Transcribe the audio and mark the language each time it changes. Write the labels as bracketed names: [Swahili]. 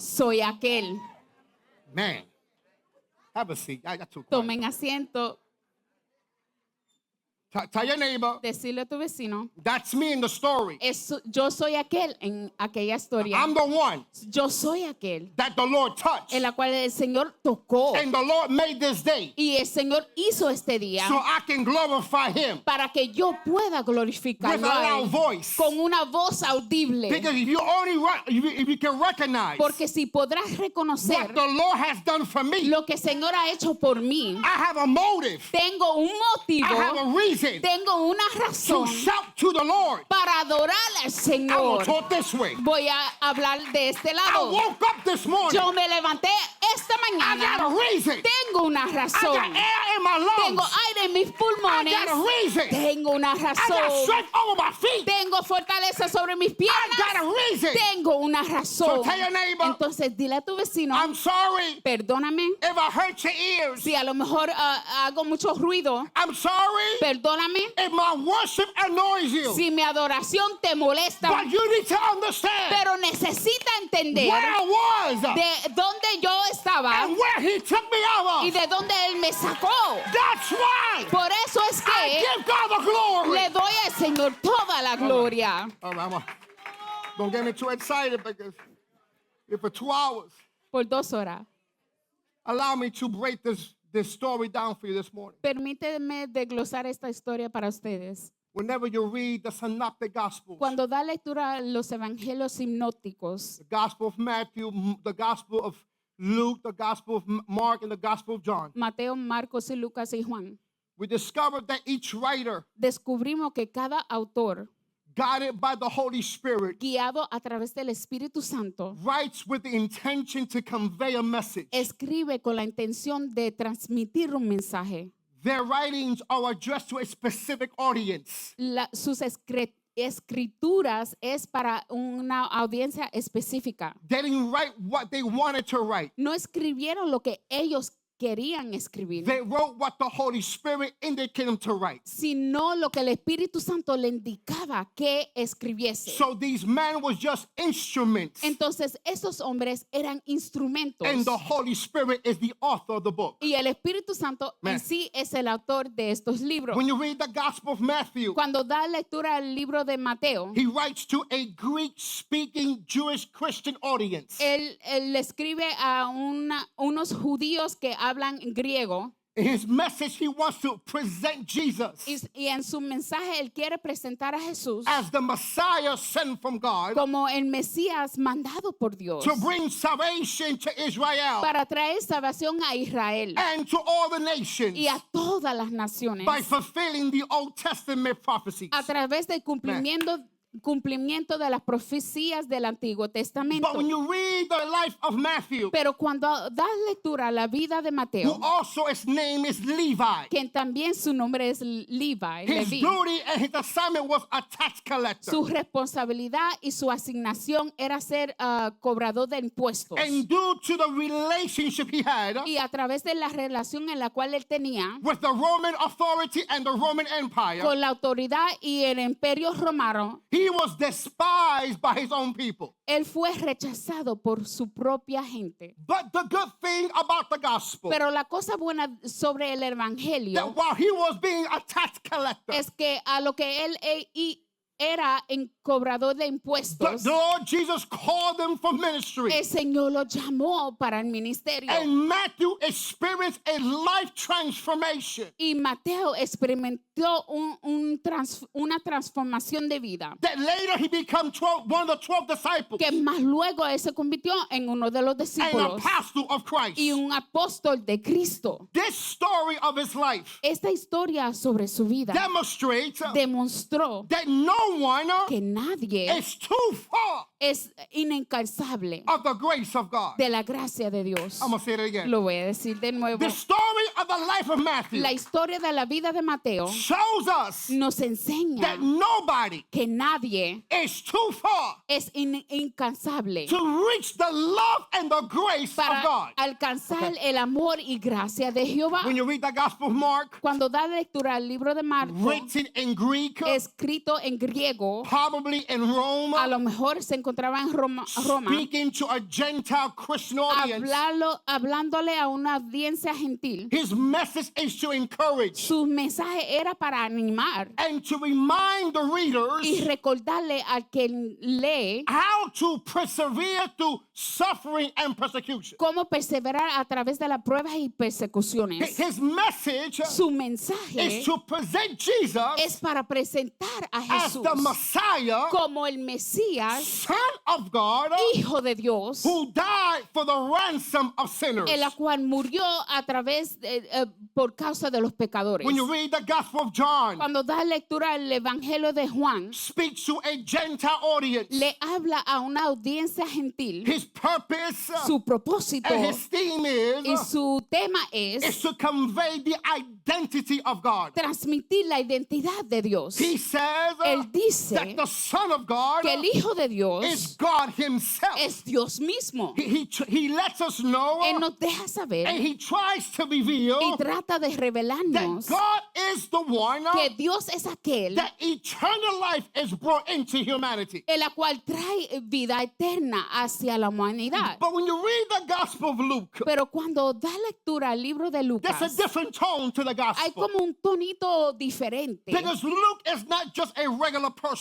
[Spanish] soy aquel. [English] Man, have a seat. I got too quiet. [Spanish] Tomen asiento, [English] Tell your neighbor, [Spanish] decirle a tu vecino, [English] that's me in the story. [Spanish] yo soy aquel en aquella historia. [English] I'm the one [Spanish] Yo soy aquel [English] that the Lord touched. [Spanish] en la cual el Señor tocó [English] And the Lord made this day [Spanish] y el Señor hizo este día [English] so I can glorify him [Spanish] para que yo pueda [English] with a [Spanish] glorificarlo a [English] loud [Spanish] él [English] voice. [Spanish] con una voz audible. [English] Because if you only if you can recognize [Spanish] Porque si podrás reconocer [English] what the Lord has done for me, [Spanish] lo que el Señor ha hecho por mí, [English] I have a motive. [Spanish] tengo un [English] I have [Spanish] motivo, [English] a reason [Spanish] tengo una [English] to [Spanish] razón [English] shout to the Lord. [Spanish] para adorar al [English] I will [Spanish] Señor. [English] talk this way. [Spanish] Voy a hablar de este [English] I [Spanish] lado. [English] woke up this morning. [Spanish] Yo me levanté esta [English] I got [Spanish] mañana. [English] a reason. [Spanish] Tengo una [English] I [Spanish] razón. [English] got air in my [Spanish] Tengo [English] lungs. [Spanish] aire en mis [English] I [Spanish] pulmones. [English] got a reason. [Spanish] Tengo una [English] I got [Spanish] razón. [English] strength over my feet. [Spanish] Tengo fortaleza sobre mis [English] I got [Spanish] piernas. [English] a reason. [Spanish] Tengo una [English] So [Spanish] razón. [English] tell your neighbor, [Spanish] Entonces dile a tu vecino, [English] I'm sorry [Spanish] perdóname [English] if I hurt your ears. [Spanish] si a lo mejor hago mucho ruido. [English] I'm sorry [Spanish] Perdóname [English] if my worship annoys you. [Spanish] si mi adoración te molesta. [English] But you need to understand [Spanish] Pero necesita entender [English] where I was [Spanish] de dónde yo estaba [English] and where he took me out [Spanish] y [English] of. [Spanish] de dónde Él me sacó. [English] That's why [Spanish] Por eso es [English] I [Spanish] que [English] give God the glory. [Spanish] le doy al Señor toda la gloria. [English] All right, don't get me too excited because if for 2 hours, [Spanish] Por 2 horas. [English] allow me to break this story down for you this morning. [Spanish] Permíteme desglosar esta historia para ustedes. [English] Whenever you read the synoptic gospels, [Spanish] Cuando da lectura a los evangelios hipnóticos, [English] the gospel of Matthew, the gospel of Luke, the gospel of Mark, and the gospel of John, [Spanish] Mateo, Marcos y Lucas y Juan, [English] we discovered that each writer, [Spanish] descubrimos que cada autor, [English] guided by the Holy Spirit, [Spanish] guiado a través del Espíritu Santo, [English] writes with the intention to convey a message. [Spanish] escribe con la intención de transmitir un mensaje. [English] Their writings are addressed to a specific audience. [Spanish] Sus escrituras es para una audiencia específica. [English] They didn't write what they wanted to write. [Spanish] No escribieron lo que ellos querían escribir, [English] They wrote what the Holy Spirit indicated them to write. [Spanish] sino lo que el Espíritu Santo le indicaba que escribiese. [English] So these men was just instruments, [Spanish] Entonces, esos hombres eran instrumentos. [English] and the Holy Spirit is the author of the book. [Spanish] Y el Espíritu Santo [English] Man. [Spanish] en sí es el autor de estos libros. [English] When you read the Gospel of Matthew, [Spanish] Cuando da lectura al libro de Mateo, [English] he writes to a Greek-speaking Jewish Christian audience. [Spanish] él le escribe a unos judíos que hablan griego [English] In his message, he wants to present Jesus [Spanish] y en su mensaje él quiere presentar a Jesús [English] as the Messiah sent from God [Spanish] como el Mesías mandado por Dios [English] to bring salvation to Israel [Spanish] para traer salvación a Israel [English] and to all the nations [Spanish] y a todas las naciones [English] by fulfilling the Old Testament prophecies. [Spanish] a través del cumplimiento de las profecías del Antiguo Testamento. [English] But when you read the life of Matthew, [Spanish] Pero cuando das lectura a la vida de [English] who [Spanish] Mateo, [English] also his name is Levi, [Spanish] quien también su nombre es Levi, [English] his [Spanish] Leví, [English] duty and his assignment was a tax collector. [Spanish] su responsabilidad y su asignación era ser cobrador de impuestos. [English] And due to the relationship he had [Spanish] Y a través de la relación en la cual él tenía [English] with the Roman authority and the Roman Empire, [Spanish] con la autoridad y el imperio romano, [English] he was despised by his own people. [Spanish] él fue rechazado por su propia gente. [English] But the good thing about the gospel, [Spanish] Pero la cosa buena sobre el evangelio [English] that while he was being a tax collector, [Spanish] es que a lo que él era en cobrador de [English] the [Spanish] impuestos, [English] Lord Jesus called them for ministry. [Spanish] el Señor lo llamó para el ministerio. [English] And Matthew experienced a life transformation [Spanish] Y Mateo experimentó una transformación de vida [English] that later he became one of the 12 disciples [Spanish] que más luego él se convirtió en uno de los [English] and [Spanish] discípulos [English] apostle of Christ. [Spanish] y un apóstol de Cristo. [English] This story of his life [Spanish] Esta historia sobre su vida [English] demonstrates [Spanish] demostró [English] that no one [Spanish] que nadie [English] is too far [Spanish] es inalcanzable [English] of the grace of God. [Spanish] de la gracia de Dios. [English] I'm going to say it again. [Spanish] Lo voy a decir de nuevo. [English] The story of the life of Matthew [Spanish] La historia de la vida de Mateo [English] shows us [Spanish] nos enseña [English] that nobody [Spanish] que nadie [English] is too far [Spanish] es incansable [English] to reach the love and the grace of [Spanish] para [English] God. [Spanish] alcanzar el amor y gracia de Jehová. [English] When you read the Gospel of Mark, [Spanish] Cuando da lectura al libro de Marcos, [English] written in Greek, [Spanish] escrito en griego, [English] probably in Rome, [Spanish] a lo mejor se encontraba en Roma, [English] speaking to a Gentile Christian audience, [Spanish] hablándole a una audiencia gentil. [English] his message is to encourage [Spanish] Su mensaje era para animar [English] and to remind the [Spanish] y [English] readers [Spanish] recordarle al que lee [English] how to persevere through suffering and persecution. [Spanish] cómo perseverar a través de las pruebas y persecuciones. [English] His message [Spanish] Su mensaje [English] is to present Jesus [Spanish] es para presentar a [English] as [Spanish] Jesús [English] the Messiah, [Spanish] como el Mesías, [English] Son of God, [Spanish] Hijo de Dios, [English] who died for the ransom of sinners. [Spanish] en la cual murió a través por causa de los pecadores. [English] When you read the Gospel of John, [Spanish] Cuando da lectura al Evangelio de Juan, [English] speaks to a Gentile audience. [Spanish] le habla a una audiencia gentil. [English] His purpose [Spanish] Su propósito [English] and his theme [Spanish] y [English] is [Spanish] su tema [English] is [Spanish] es [English] to convey the identity of God. [Spanish] transmitir la identidad de Dios. [English] He says [Spanish] Él dice [English] that the Son of God [Spanish] que el Hijo de [English] is [Spanish] Dios [English] God himself. [Spanish] es Dios mismo. [English] He lets us know [Spanish] Él nos deja saber [English] and he tries to [Spanish] y [English] reveal [Spanish] trata de [English] that [Spanish] revelarnos [English] God is the one [Spanish] que Dios es aquel [English] that eternal life is brought into humanity. [Spanish] en la cual trae vida eterna hacia la humanidad. [English] But when you read the Gospel of Luke, [Spanish] Pero cuando da lectura al libro de [English] there's a [Spanish] Lucas, [English] different tone to the [Spanish] hay [English] Gospel. [Spanish] como un tonito diferente. [English] Because Luke is not just a regular person.